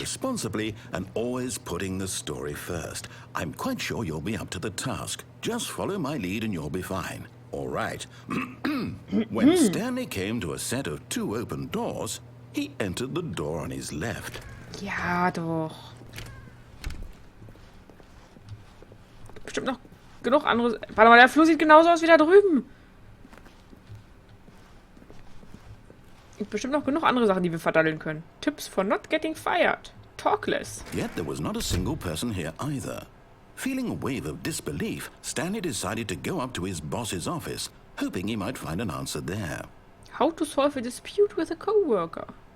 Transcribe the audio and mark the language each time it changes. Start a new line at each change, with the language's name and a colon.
English: responsibly and always putting the story first. I'm quite sure you'll be up to the task. Just follow my lead and you'll be fine. All right. When Stanley came to a set of 2 open doors, he entered the door on his left.
German: Ja, doch. Bestimmt noch genug andere... Warte mal, der Flur sieht genauso aus wie da drüben. Gibt bestimmt noch genug andere Sachen, die wir verdaddeln können.
English: Tipps for not getting fired. Talk less. Yet there was not a single person here either. Feeling a wave of disbelief, Stanley decided to go up to his boss's office, hoping he might find an answer there. How to solve a dispute with a coworker.